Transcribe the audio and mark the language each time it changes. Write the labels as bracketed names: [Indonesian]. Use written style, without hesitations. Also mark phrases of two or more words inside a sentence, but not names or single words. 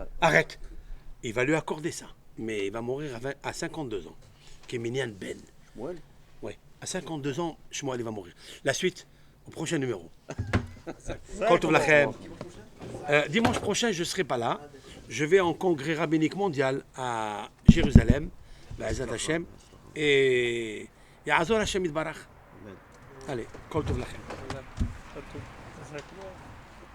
[French] arrête. Il va lui accorder ça. Mais il va mourir à 52 ans. Kéminian Ben. Shmuel. Oui, à 52 ans, Shmuel, il va mourir. La suite, au prochain numéro. [Hebrew] כל טוב לכם. [French] Dimanche prochain, je ne serai pas là. Je vais en congrès rabbinique mondial à Jérusalem, [Hebrew] בעזרת השם, et יעזור השם יתברך. [French] Allez, [Hebrew] כל טוב לכם. [French] Ça serait cool.